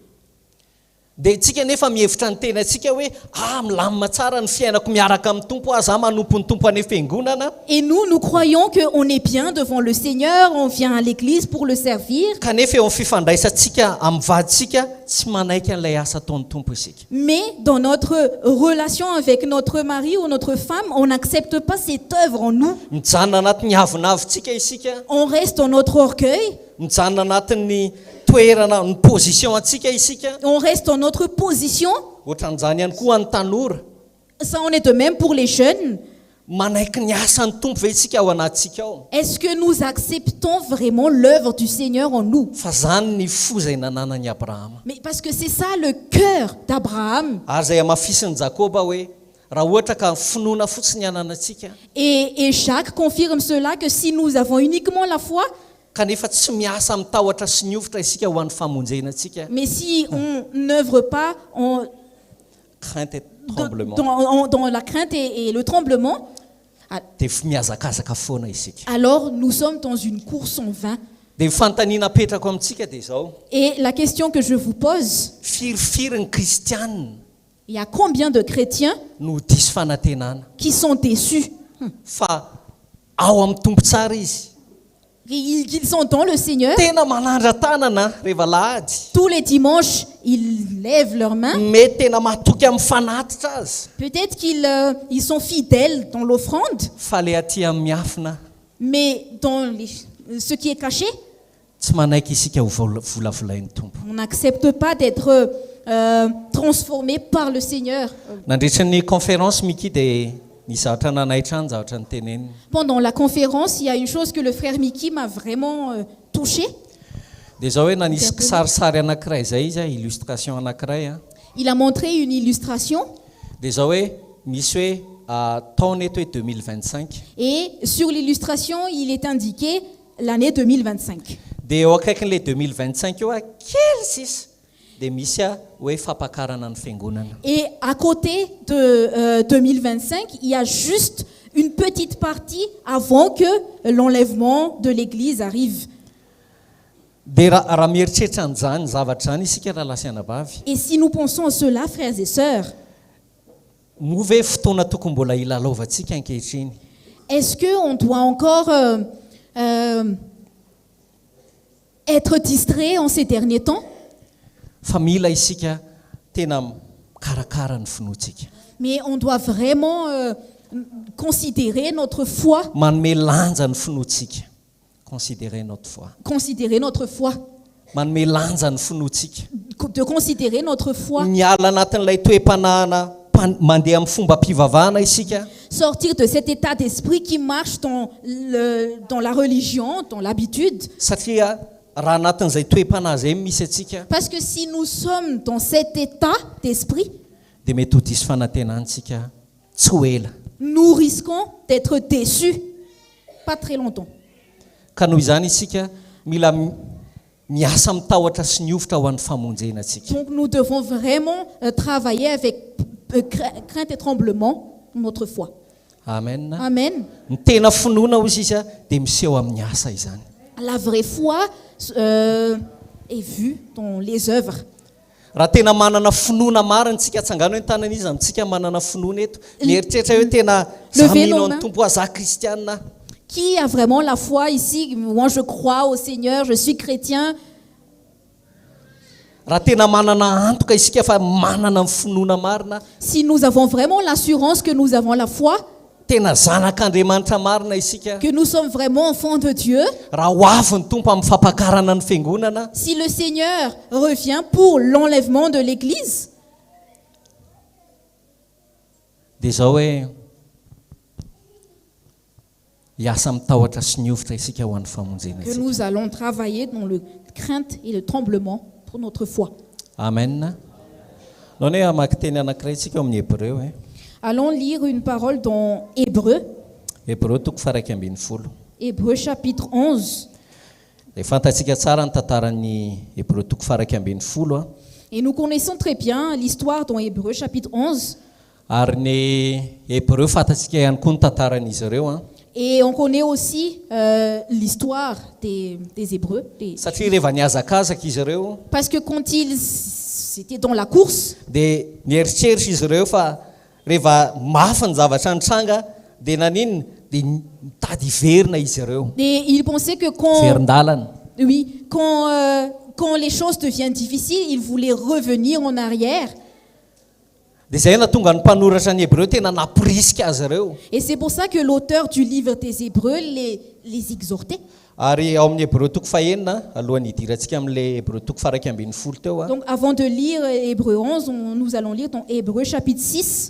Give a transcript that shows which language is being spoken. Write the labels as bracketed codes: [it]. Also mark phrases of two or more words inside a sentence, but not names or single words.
[mg] Dia tsika nefa mihevitra ny tenantsika hoe milamina tsara ny fiainako miaraka amin'ny tompo aza manompo ny tompo any fiangonana. [fr] Et nous croyons qu'on est bien devant le Seigneur, on vient à l'église pour le servir. [mg] Kanefa eo amin'ny fifandraisantsika amin'ny vaditsika tsy manaiky an'ilay asa ataon'ny tompo isika. [fr] Mais dans notre relation avec notre mari ou notre femme, on n'accepte pas cette œuvre en nous. [mg] Mijanona anatin'ny havinavitsika isika. [fr] On reste dans notre orgueil. [mg] Mijanona anatin'ny toerana ny position atsika isika. [fr] On reste dans notre position. [mg] Ohatran'izany ihany koa ny tanora. [fr] Ça en est de même pour les jeunes. [mg] Manaiky ny asan'ny tompo ve isika ao anatsika ao? [fr] Est-ce que nous acceptons vraiment l'œuvre du Seigneur en nous? [mg] Fa zany ny fo izay nananan'i Abrahama. [fr] Mais parce que c'est ça le cœur d'Abraham. [mg] Ary izay amafisin'i Jakoba hoe raha ohatra ka finoana fotsiny ananatsika. [fr] Et Jacques confirme cela, que si nous avons uniquement la foi, [mg] kanefa tsy miasa mitahotra sy niofotra isika ho an'ny famonjenatsika. [fr] mais si on n'œuvre pas crainte et tremblement. Dans la crainte et le tremblement, [mg] Dia miazakazaka foana isika. [fr] alors nous sommes dans une course en vain. [mg] Dia fanontaniana apetrako amintsika dia izao. [fr] Et la question que je vous pose, [mg] Firy ny kristianina [fr] il y a combien de chrétiens [mg] no diso fanantenana [fr] qui sont déçus? [mg] fa ao amin'ny tompo tsara izy. [fr] Qu'ils sont dans le Seigneur. [mg] Tena manandra tanana rehefa lahady. [fr] Tous les dimanches, ils lèvent leurs mains. [mg] Mety tena mahatoky amin'ny fanatitra azy. [fr] Peut-être qu'ils sont fidèles dans l'offrande, [mg] Fa le aty amin'ny miafina [fr] mais dans ce qui est caché, [mg] tsy manaiky isika ho volavolain'ny tompo. [fr] on n'accepte pas d'être transformé par le Seigneur. [mg] Nandritra ny conférence Miki dia ny zavatra nanaitra ny zavatra ny teneniny. [fr] Pendant la conférence, il y a une chose que le frère Mickey m'a vraiment touché. [mg] Dia zao hoe nanisy kisarisary anankiray zay izy illustration anankiray a. [fr] Il a montré une illustration [mg] Dia zao hoe misy hoe taona eto hoe 2025. [fr] et sur l'illustration, il est indiqué l'année 2025. [mg] Dia eo akaikin'ilay 2025 eo kely sisa dia misy hoe fampakarana ny fiangonana. [fr] Et à côté de 2025, il y a juste une petite partie avant que l'enlèvement de l'Église arrive. [mg] Dia raha mieritreritra an'izany zavatra zany isika raha lasa anabavy. [fr] Et si nous pensons à cela, frères et sœurs, [mg] Moa ve fotoana tokony mbola ilalaovantsika ankehitriny? [fr] est-ce qu'on doit encore être distrait en ces derniers temps? [mg] Fa mila isika tena karakara ny finoantsika. [fr] Mais on doit vraiment considérer notre foi, [mg] Manome lanja ny finoantsika. [fr] Considérer notre foi. considérer notre foi, [mg] Manome lanja ny finoantsika. [fr] de considérer notre foi, [mg] Miala anatin'ilay toe-panahana mandeha amin'ny fomba mpivavahana isika. [fr] sortir de cet état d'esprit qui marche dans la religion, dans l'habitude. [mg] Satria raha anatin'izay toe-panahy zay misy atsika [fr] Parce que si nous sommes dans cet état d'esprit, [mg] dia mety ho diso fanantenantsika tsy ho ela. [fr] nous risquons d'être déçus pas très longtemps. [mg] Ka noho izany isika mila miasa mitahotra sy niofotra ho an'ny famonjenatsika. [fr] Donc nous devons vraiment travailler avec crainte et tremblement notre foi. Amen. Amen. [mg] Ny tena finoana ozy izy dia miseho amin'ny asa izany. [fr] La vraie foi est vue dans les œuvres. [mg] raha tena manana finoana mariny tsika atsangano hoe tanan'izy amintsika manana finoana eto mieritreritra hoe tena zamino ny tompo aza kristianina. [fr] Qui a vraiment la foi ici? Moi, je crois au Seigneur, je suis chrétien. [mg] Raha tena manana antoka isika fa manana finoana marina, [fr] Si nous avons vraiment l'assurance que nous avons la foi, [mg] tena zanak'Andriamanitra marina isika, [fr] que nous sommes vraiment enfants de Dieu, [mg] raha ho avy ny tompo amin'ny fampakarana ny fiangonana, [fr] si le Seigneur revient pour l'enlèvement de l'Église, [mg] dia izao hoe hiasa mitahotra sy ny ovitra isika ho an'ny famonjena [fr] que [mg] isika. [fr] nous allons travailler dans le crainte et le tremblement pour notre foi. Amen. [mg] Nao hoe hamaky teny anankiray isika eo amin'ny Hébreu. [fr] Allons lire une parole dans Hébreu, [mg] Hébreu toko faraiky ambin'ny folo. [fr] Hébreu chapitre 11. [mg] Dia fantatsika tsara ny tantaran'ny Hébreu toko faraiky ambin'ny folo. [fr] Et nous connaissons très bien l'histoire dans Hébreu chapitre 11. [mg] Ary ny Hébreu fantatsika ihany koa ny tantaran'izy ireo. [fr] Et on connaît aussi l'histoire des Hébreux. [mg] Satria rehefa niazakazaka izy ireo, [fr] Parce que quand étaient dans la course, [mg] dia nieritreritra izy ireo fa rehefa mafy ny zavatra nitranga dia naninona dia mitady hiverina izy ireo, [fr] et ils pensaient que quand, [mg] verin-dalana. [fr] oui, quand les choses deviennent difficiles, ils voulaient revenir en arrière. [mg] Dia izay nahatonga ny mpanoratra ny Hébreu tena naporisika azy ireo. [fr] Et c'est pour ça que l'auteur du livre des Hébreux les exhortait. [mg] Ary ao amin'ny Hébreu toko fahenina alohan'ny hidirantsika amin'ilay Hébreu toko faraiky ambin'ny folo teo, [fr] Donc avant de lire Hébreux 11, nous allons lire dans Hébreux chapitre 6.